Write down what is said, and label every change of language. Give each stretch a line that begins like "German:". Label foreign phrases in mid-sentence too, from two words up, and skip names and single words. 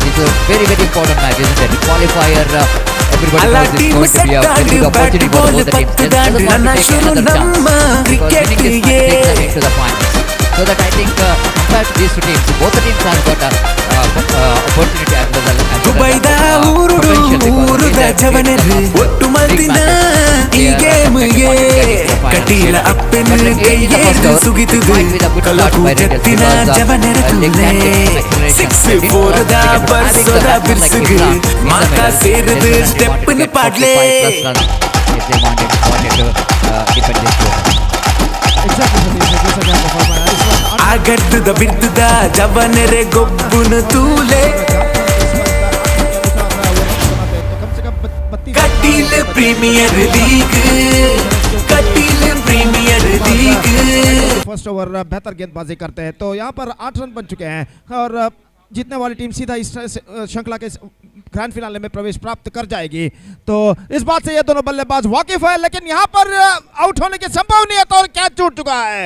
English: It's a very, very important match, isn't it? The qualifier, everybody knows it's going to be a very big opportunity for both the teams. Just doesn't want to take another chance, because winning this match takes them into the finals. So that I think compared to these two teams, both the teams have got opportunity as well as
Tulu: Kateel appenu kayyedu sugitudu kalaku jettina javanerakulle 6-4 da barsoda birsugu mata serudu step nu paadle agaddu da biddu da javanere gobbunu tule Kateel Premier League
English: first over
Hindi: बेहतर गेंदबाजी करते हैं, तो यहाँ पर 8 रन बन चुके हैं और जीतने वाली टीम सीधा इस श्रृंखला के ग्रैंड फिनाले में प्रवेश प्राप्त कर जाएगी। तो इस बात से ये दोनों बल्लेबाज वाकिफ है, लेकिन यहाँ पर आउट होने की संभव नहीं है, तो कैच छूट चुका है।